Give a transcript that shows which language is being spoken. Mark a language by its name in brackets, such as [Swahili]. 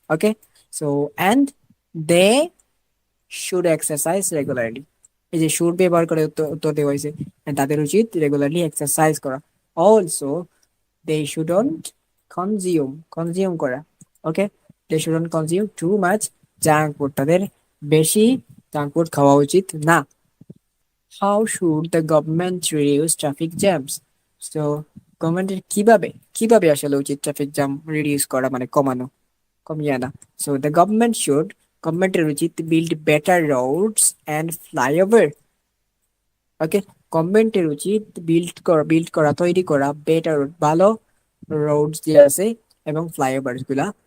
[English] Okay, so and they should exercise regularly, [Bangla] এই যে should ব্যবহার করে উত্তর উত্তর দেওয়া হয়েছে, [English] and [Bangla] তাদের উচিত রেগুলারলি এক্সারসাইজ করা, [English] Also they shouldn't consume করা। Okay, they shouldn't consume too much junk food, [Bangla] তাদের বেশি জাঙ্ক ফুড খাওয়া উচিত না। [English] How should the government reduce traffic jams? [Bangla] So গভর্নমেন্টের কিভাবে কিভাবে আসলে উচিত ট্রাফিক জ্যাম রিডিউস করা মানে কমানো, কমিয়ে আনা। [English] so the government should, [Bangla] গভর্নমেন্টের উচিত [English] Build better roads and flyover. [Bangla] ওকে, গভর্নমেন্টের উচিত বিল্ড করা তৈরি করা বেটার রোড, ভালো রোডস যে আছে এবং ফ্লাইওভার গুলা